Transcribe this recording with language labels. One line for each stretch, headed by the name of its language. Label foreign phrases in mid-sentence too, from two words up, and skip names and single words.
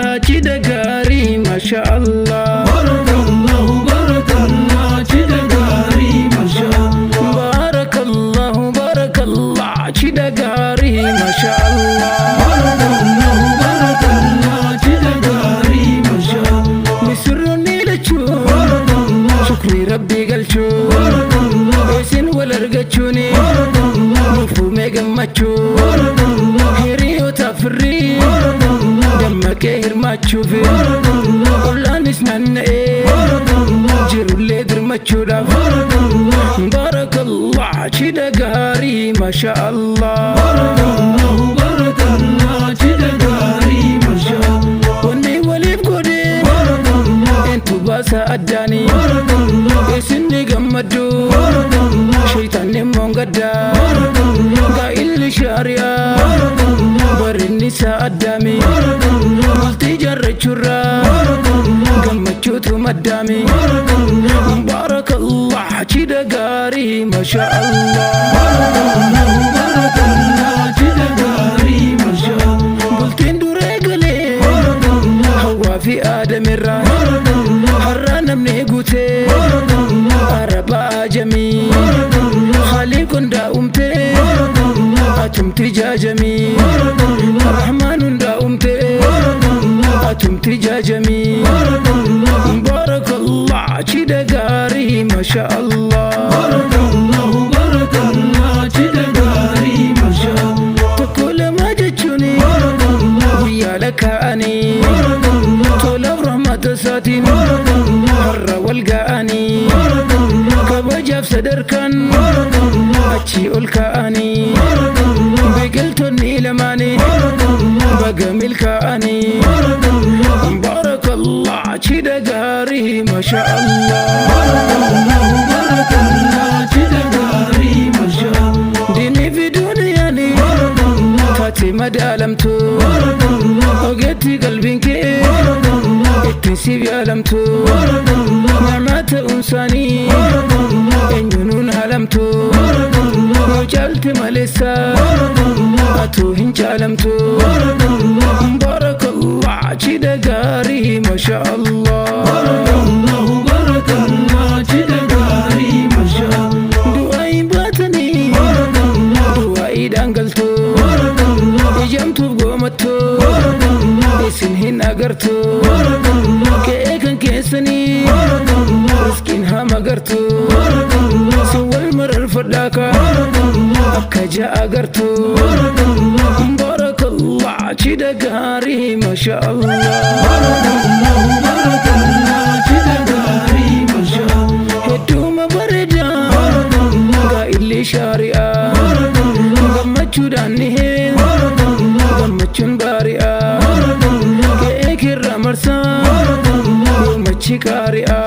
Oromo: Chidagari, mashallah.
Arabic: بارك الله، بارك الله,
Oromo: Chidagari, mashallah.
Arabic: بارك الله، بارك الله,
Oromo: Chidagari, mashallah.
Arabic: بارك الله، بارك الله,
Oromo: Chidagari, mashallah. Misruni lachu, Barakallah, shukri Rabbi galchu. barakallah, Esin walargachuni, barakallah, mufume gammachu. barakallah, Hiriyo tafri, barakallah, dammake hirmachu fi. barakallah, Olanis nannae, barakallah, jirulle dirmachu daf. Barakallah, Chidagari, mashallah.
Arabic: بارك الله، بارك الله,
Oromo: Chidagari, mashallah. Wanni walif gode, Barakallah, entu basa addani. barakallah, Esinni gammadu, barakallah, shaytanni mongadda. barakallah, Gaa'illi shaari'a, barakallah, barinni sa'addami. barakallah, Bultii jaarrachurra, barakallah, gammachuutu maddaami. barakallah, Barakallah, Chidagari, mashallah.
Arabic: بارك الله، بارك الله,
Oromo: Chidagari, mashallah. Bultiin duree galee, Barakallah, hawwaa fi aadamirra. barakallah, Har'a namni guutee, barakallah, araba ajamii. barakallah, Khaliqun daa'umtee, barakallah, atumti jaajamii. barakallah, Rahmaanun daa'umtee, barakallah, atumti jaajamii. barakallah, Barakallah, Chidagari, mashallah.
Arabic: بارك الله، بارك الله,
Oromo: Chidagari, mashallah. Tokko lama jechuuni, Barakallah, guyyaa lakkaa'anii. barakallah, Tolaaf rahmata isaatiin, barakallah, har'a wal ga'anii. barakallah, Kabajaaf sadarkaan, barakallah, achii ol ka'anii. barakallah, Biqiltoonni lamaanii, barakallah, baga milkaa'anii. barakallah, Barakallah, Chidagari, mashallah.
Arabic: بارك الله، بارك الله,
Oromo: Chidagari, mashallah. Diinii fi duuniyaani, Barakallah, taate madaalamtu. barakallah, Ogeetti qalbiin kee, barakallah, ittiin siif yaalamtu. barakallah, Nyaanaa ta'uunsaanii, barakallah, eenyuun haalamtu. barakallah, Yoo caalte maleessa, barakallah, atuu hin caalamtu. barakallah, Barakallah, Chidagari, mashallah.
Arabic: بارك الله، بارك الله,
Oromo: Chidagari, mashallah. Du'aayi baatanii, Barakallah, du'aayi dhaangaltu. barakallah, Ijamtuuf goomattu, barakallah, isin hin agartu. barakallah, Ka'ee kan keessanii, barakallah, riskiin hama gartu. barakallah, Si wal mararfadhaa kaa, barakallah, akka ja'a gartu. barakallah, Barakallah, Chidagari, mashallah.
Arabic: بارك الله، بارك الله,
Oromo: Chidagari, mashallah. Hedduuma bareedaa, Barakallah, gaa'illi shaari'aa. barakallah, Gammachuudhaan ni hee, barakallah, gammachuun baari'aa. barakallah, Ka'ee kirra marsaa, barakallah, yoomachi qaari'aa.